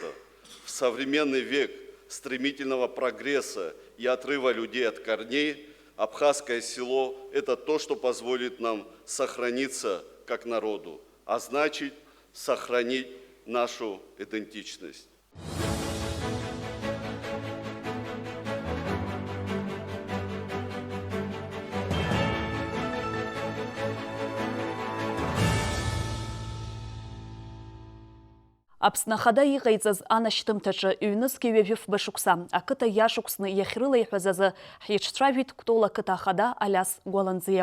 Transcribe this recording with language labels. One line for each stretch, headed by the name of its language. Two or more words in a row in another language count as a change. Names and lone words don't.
Russian: В современный век стремительного прогресса и отрыва людей от корней, абхазское село – это то, что позволит нам сохраниться как народу, а значит, сохранить нашу идентичность.
Abkhazian: Аԥсны Ахада иҟаиҵаз анашьҭымҭаҿы ҩнызқьи ҩажәифба шықәса ақыҭа иашықәсны иахьрылаиҳәаз азы ҳиҿцәажәеит Кәтол ақыҭа ахада Алиас Гәаланӡиа.